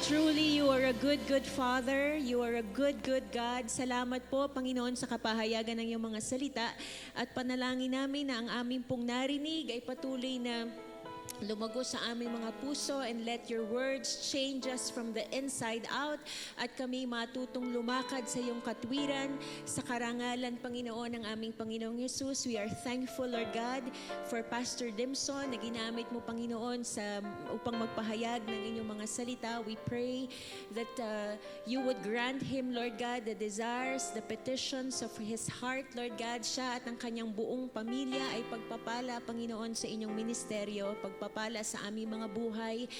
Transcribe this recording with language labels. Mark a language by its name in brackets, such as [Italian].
[English] Truly, you are a good, good Father. You are a good, good God. [Filipino] Salamat po, Panginoon, sa kapahayagan ng iyong mga salita. At panalangin namin na ang aming pong narinig ay patuloy na lumago sa aming mga puso, [English] and let your words change us from the inside out, [Filipino] at kami matutong lumakad sa iyong katwiran, sa karangalan, Panginoon, ng aming Panginoong Yesus. [English] We are thankful, Lord God, for [Filipino] Pastor Dimson na ginamit mo, Panginoon, upang magpahayag ng inyong mga salita. [English] We pray that you would grant him, Lord God, the desires, the petitions of his heart, Lord God. [Filipino] Siya at ang kanyang buong pamilya ay pagpapala, Panginoon, sa inyong ministeryo, pagpapala sa aming mga buhay.